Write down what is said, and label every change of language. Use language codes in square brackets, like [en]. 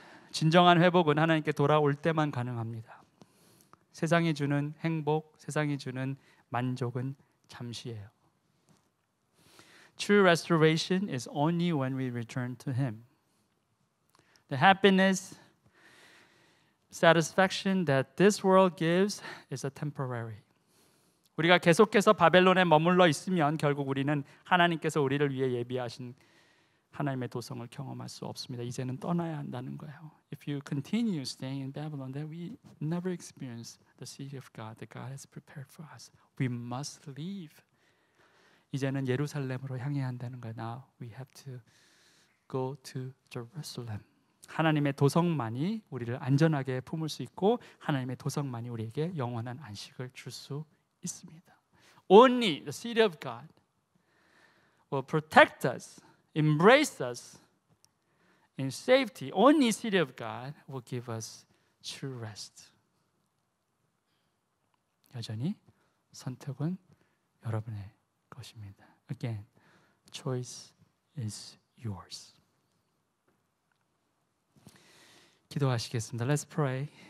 [ko] 진정한 회복은 하나님께 돌아올 때만 가능합니다. 세상이 주는 행복, 세상이 주는 만족은 잠시예요. [en] True restoration is only when we return to Him. The happiness, satisfaction that this world gives is a temporary. [ko] 우리가 계속해서 바벨론에 머물러 있으면 결국 우리는 하나님께서 우리를 위해 예비하신 하나님의 도성을 경험할 수 없습니다. 이제는 떠나야 한다는 거예요. [en] If you continue staying in Babylon, then we never experience the city of God that God has prepared for us. We must leave. [ko] 이제는 예루살렘으로 향해야 한다는 거예요. [en] Now we have to go to Jerusalem. [ko] 하나님의 도성만이 우리를 안전하게 품을 수 있고 하나님의 도성만이 우리에게 영원한 안식을 줄 수 있습니다. [en] Only the city of God will protect us, embrace us in safety. Only city of God will give us true rest. [ko] 여전히 선택은 여러분의 것입니다. [en] Again, choice is yours. [ko] 기도하시겠습니다. [en] Let's pray.